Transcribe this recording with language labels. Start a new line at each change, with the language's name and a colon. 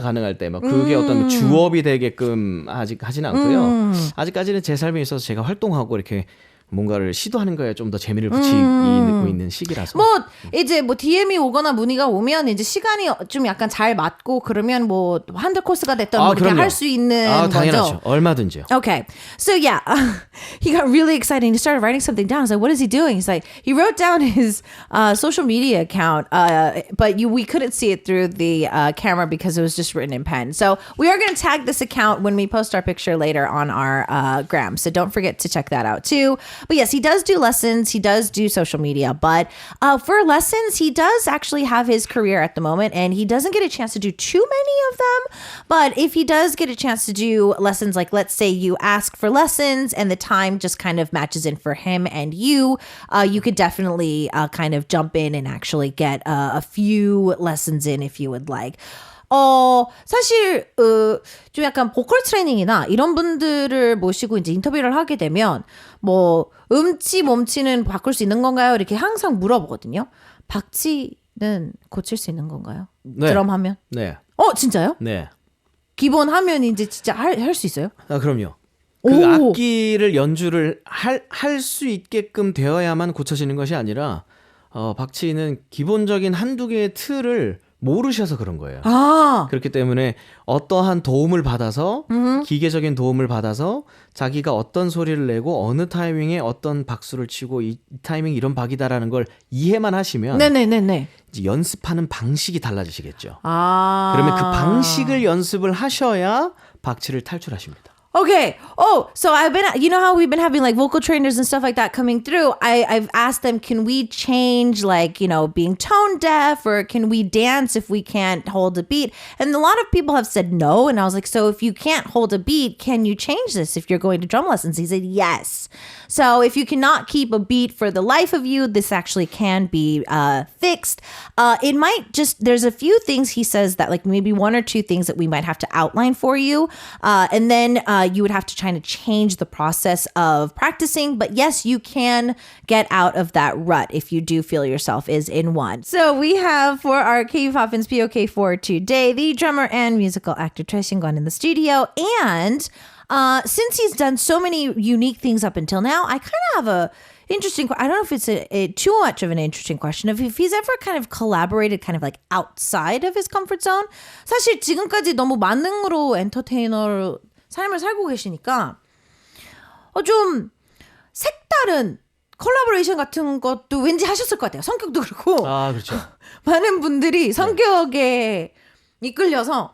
Korean: 가능할 때 막 그게 어떤 주업이 되게끔 아직 하진 않고요. 아직까지는 제 삶에 있어서 제가 활동하고 이렇게 뭔가를 시도하는 거에 좀 더 재미를 붙이고 있는 시기라서. 뭐 이제 뭐 DM이 오거나 문의가 오면 이제 시간이 좀 약간 잘 맞고 그러면 뭐 한들 코스가 됐던 뭐 이렇게 할 수 있는 당연하죠. 거죠. 얼마든지요.
English: Okay, so yeah, he got really excited. He started writing something down. I was like, "What is he doing?" He's like, he wrote down his social media account, but we couldn't see it through the camera because it was just written in pen. So we are going to tag this account when we post our picture later on our gram. So don't forget to check that out too. But yes, he does do lessons. He does do social media. But for lessons, he does actually have his career at the moment, and he doesn't get a chance to do too many of them. But if he does get a chance to do lessons, like let's say you ask for lessons and the time just kind of matches in for him and you could definitely kind of jump in and actually get a few lessons in if you would like.
Korean: 사실, 좀 약간 보컬 트레이닝이나 이런 분들을 모시고 이제 인터뷰를 하게 되면, 뭐, 몸치는 바꿀 수 있는 건가요? 이렇게 항상 물어보거든요. 박치는 고칠 수 있는 건가요? 네. 드럼 하면? 네. 진짜요? 네. 기본 하면 이제 진짜 할 수 있어요? 아, 그럼요. 그 악기를 연주를 할 수 있게끔 되어야만 고쳐지는 것이 아니라, 박치는 기본적인 한두 개의 틀을 모르셔서 그런 거예요. 그렇기 때문에 어떠한 도움을 받아서 기계적인 도움을 받아서 자기가 어떤 소리를 내고 어느 타이밍에 어떤 박수를 치고 이 타이밍 이런 박이다라는 걸 이해만 하시면 네네네네. 이제 연습하는 방식이 달라지시겠죠. 그러면 그 방식을 연습을 하셔야 박치를 탈출하십니다.
English: Okay. So I've been, you know how we've been having like vocal trainers and stuff like that coming through. I've asked them, can we change like, being tone deaf, or can we dance if we can't hold a beat? And a lot of people have said no. And I was like, so if you can't hold a beat, can you change this if you're going to drum lessons? He said, yes. So if you cannot keep a beat for the life of you, this actually can be fixed. It might there's a few things he says that like maybe one or two things that we might have to outline for you. And then you would have to try to change the process of practicing. But yes, you can get out of that rut if you do feel yourself is in one. So we have for our KU Poppins POK for today, the drummer and musical actor Choi Shin-kwon in the studio. And since he's done so many unique things up until now, I kind of have a interesting, I don't know if it's too much of an interesting question of if he's ever kind of collaborated kind of like outside of his comfort zone.
Korean: 사실 지금까지 너무 만능으로 엔터테이너로 삶을 살고 계시니까 좀 색다른 콜라보레이션 같은 것도 왠지 하셨을 것 같아요. 성격도 그렇고. 그렇죠. 많은 분들이 성격에 이끌려서